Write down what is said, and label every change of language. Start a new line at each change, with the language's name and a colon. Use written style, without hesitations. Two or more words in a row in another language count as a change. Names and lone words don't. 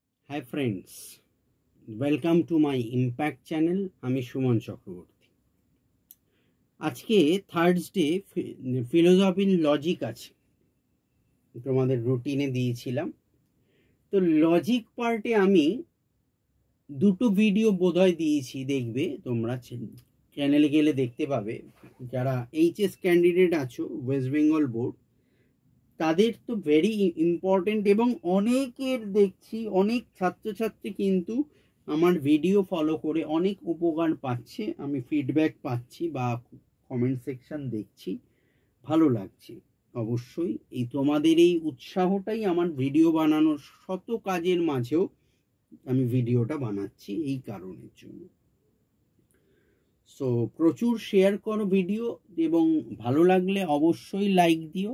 English: Hi friends, welcome to my Impact channel.
Bangla: আমি সুমন চক্রবর্তী। আজ কে
English: Thursday philosophy logic
Bangla: আছে তোমাদের রুটিনে দিয়েছিলাম। তো লজিক পার্টে আমি দুটো ভিডিও বোধহয় দিয়েছি, দেখবে তোমরা চ্যানেলে গেলে দেখতে পাবে। যারা এইচএস ক্যান্ডিডেট আছো ওয়েস্ট বেঙ্গল বোর্ড তাদের তো
English: very important
Bangla: এবং অনেকের দেখছি অনেক ছাত্র ছাত্রী কিন্তু আমার ভিডিও ফলো করে অনেক উপকার পাচ্ছে। আমি ফিডব্যাক পাচ্ছি বা
English: comment section
Bangla: দেখছি, ভালো লাগছে। অবশ্যই এই তোমাদের এই উৎসাহটাই আমার ভিডিও বানানোর শত কাজের মাঝেও আমি ভিডিওটা বানাচ্ছি এই কারণের জন্য। সো প্রচুর শেয়ার করো ভিডিও এবং ভালো লাগলে অবশ্যই লাইক দিও।